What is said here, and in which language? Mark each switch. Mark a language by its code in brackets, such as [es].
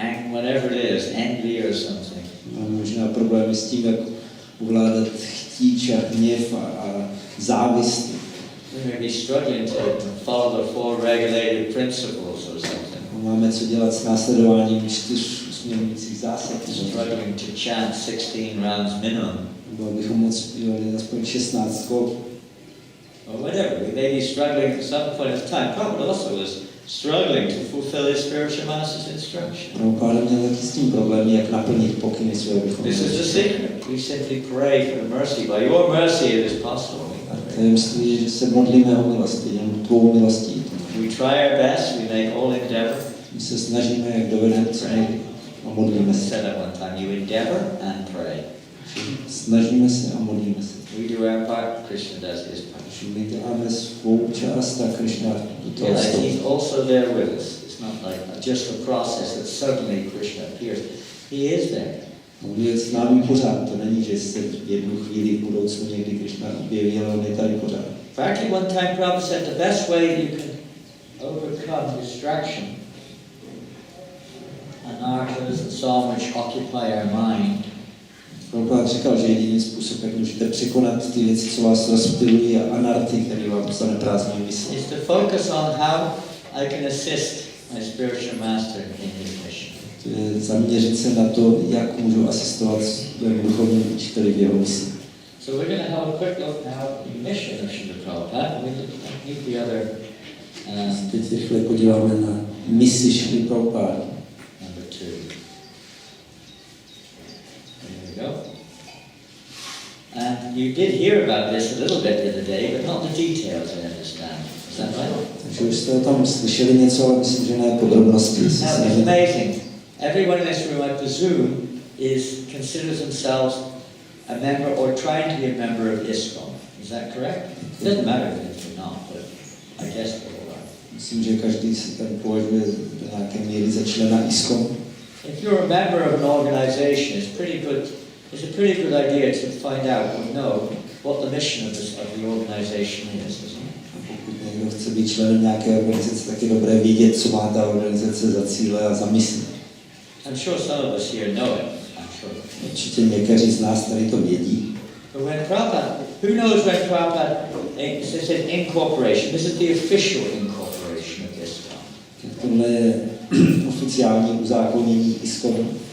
[en] whatever it is, envy or something. [cs] Máme možná problémy s tím, jak ovládat chtíč a hněv a závist. [en] We may be struggling to follow the four regulated principles or something. [cs] Máme co dělat s následováním 4 usměrňujících zásad. [en] Struggling to chant 16 rounds minimum. [cs] Nebo abychom moc zpívali aspoň 16 kol. [en] Or whatever. We may be struggling at some point of time. Prabhupada also was struggling to fulfill his spiritual master's instruction. [cs] Prabhupada měl taky s tím problémy, jak naplnit pokyny své vychování. [en] This is the secret. We simply pray for the mercy. By your mercy it is possible. [cs] Tajemství je, že se modlíme o milosti, jenom tvou milostí. [en] We try our best, we make all endeavor. [cs] My se snažíme, jak dovedeme, co nejde. A modlíme se. [en] Said at one time, you endeavor and pray. [cs] Snažíme se a modlíme se. [en] We do our part, Krishna does his part. [cs] My děláme svou část a Krishna do toho [en] Realize [cs] stojí. [en] he's also there with us. It's not like just a process that suddenly Krishna appears. He is there. [cs] On je s námi pořád, to není, že se v jednu chvíli v budoucnu někdy Krishna objeví, ale on je tady pořád. [en] Actually, one time Prabhupada said the best way you can overcome distraction and articles and so which occupy our mind [cs] Prabhupada říkal, že jediný způsob, jak můžete překonat ty věci, co vás rozptilují a anarty, které vám zaneprázdňují mysl, [en] is to focus on how I can assist my spiritual master in his mission. [cs] to je zaměřit se na to, jak můžu asistovat svému duchovnímu učiteli v jeho misi. [en] So we're going to have a quick look now at the mission of Srila Prabhupada. We need the other [cs] Teď rychle podíváme na misi Srila Prabhupada. [en] number 2. There we go. And you did hear about this a little bit the other day, but not the details, I understand. Is that right? [cs] Takže už jste o tom slyšeli něco, ale myslím, že ne podrobnosti. [en] Now, it's amazing. Everyone in this room, I presume, considers themselves a member or trying to be a member of ISKCON. Is that correct? It doesn't matter if you're not, but I guess they all are. [cs] Myslím, že každý se tam považuje do nějaké míry za člena ISKCON. [en] If you're a member of an organization, it's a pretty good idea to find out or know what the mission of the organization is, isn't it? [cs] Pokud někdo chce být členem nějaké organizace, tak je dobré vědět, co má ta organizace za cíle a za misi. [en] I'm sure some of us here know it. I'm sure. [cs] Určitě někteří z nás tady to vědí. [en] But when Prabhupada, who knows when Prabhupada says incorporation? This is the official incorporation of ISKCON. [cs] Tohle je oficiální uzákonění ISKCON.